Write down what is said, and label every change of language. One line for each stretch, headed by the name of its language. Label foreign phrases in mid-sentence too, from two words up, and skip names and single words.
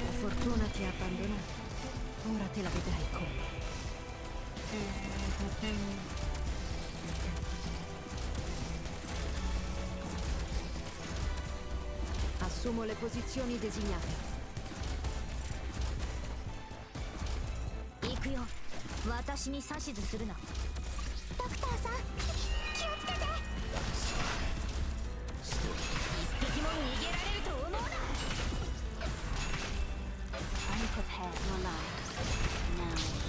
Italian: fortuna ti ha abbandonato. Ora te la vedrai come. Assumo le posizioni designate.
Japanese: 行くよ。私に指図するな。ドクターさん、気をつけて。一匹も逃げられると思うな。
English: I'm prepared to alive. Now.